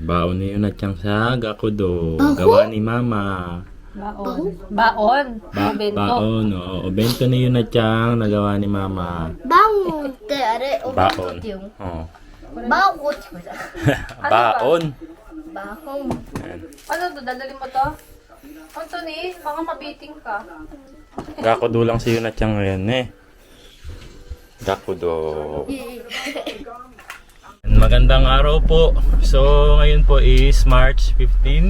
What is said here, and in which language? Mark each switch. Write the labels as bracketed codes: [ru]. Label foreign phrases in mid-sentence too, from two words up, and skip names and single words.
[tl] Baon ni yun na tiyang sa Gakudo. Baon? Gawa ni Mama. Baon. Baon. Bento. Baon, oo. O bento ni yun na tiyang nagawa ni Mama. [ja] Baon ってあれお弁当 [tl] Baon. [ja] っていうの [tl] Oo. [ja] バオってこれだ [tl] Baon. [ja] バホン [tl] Ayan. Ano to? Dadalhin mo to? Anthony, baka mabiting ka. Gakudo lang si yun na tiyang ngayon eh. Gakudo. Magandang araw po. So ngayon po is March 15.